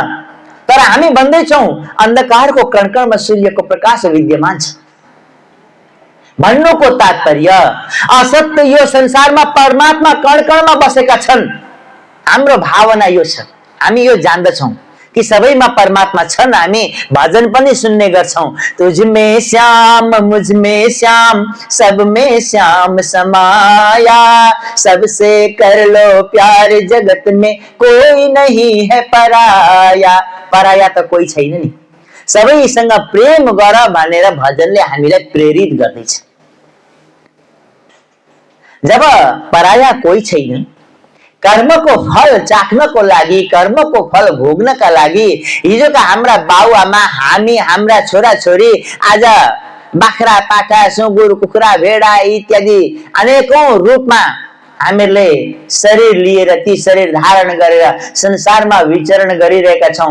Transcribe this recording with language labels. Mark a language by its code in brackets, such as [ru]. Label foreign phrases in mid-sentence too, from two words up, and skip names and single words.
[ne] तर हामी भन्दैछौं अन्धकारको कणकणमा सूर्यको प्रकाश विद्यमान छ। भन्नुको तात्पर्य असत्य यो संसारमा परमात्मा कणकणमा बसेका छन्। हाम्रो भावना यो छ, हामी यो जान्दछौं कि सबैमा परमात्मा छन्। हामी भजन पनि सुन्ने गर्छौं, [hi] तुझमें श्याम मुझमें श्याम सब में श्याम समाया, सबसे कर लो प्यार जगत में कोई नहीं है पराया। [ne] पराया त कोही छैन नि, सबैसँग प्रेम गर भनेर भजनले हामीलाई प्रेरित गर्दैछ। जब पराया कोही छैन, कर्मको फल चाख्नको लागि, कर्मको फल भोग्नका लागि हिजोका हाम्रा बाउआमा, हामी, हाम्रा छोराछोरी आज बाख्रा पाठा सुँगुर कुखुरा भेडा इत्यादि अनेकौं रूपमा हामीहरूले शरीर लिएर ती शरीर धारण गरेर संसारमा विचरण गरिरहेका छौं।